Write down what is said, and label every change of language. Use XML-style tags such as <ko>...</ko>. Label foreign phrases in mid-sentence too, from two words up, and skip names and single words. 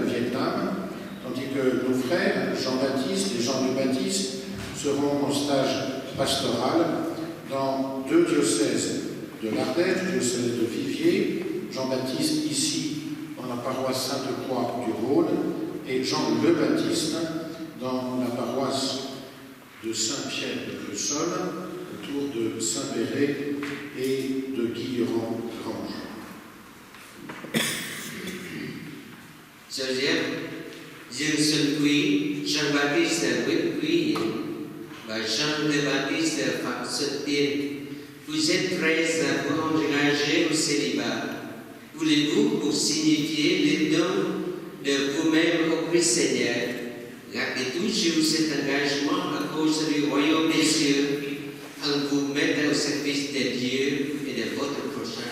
<fr>au Vietnam, tandis que nos frères Jean-Baptiste et Jean-Baptiste seront en stage pastoral dans deux diocèses de l'Ardèche, le diocèse de Viviers, Jean-Baptiste ici dans la paroisse Sainte-Croix du Rhône et Jean le Baptiste dans la paroisse de Saint-Pierre-de-Sol, autour de Saint-Péret et de Guilherand-Grange. Joseph Dương Xuân Quý, Jean-Baptiste Nguyễn Quý Hiển và Jean le Baptiste Phạm Xuân Tiên, vous êtes prêts à vous engager au célibat. Voulez-vous, pour signifier les dons de vous-même au Christ Seigneur, gardez toujours cet engagement à cause du royaume des cieux, en vous mettre au service de Dieu et de votre prochain?</fr>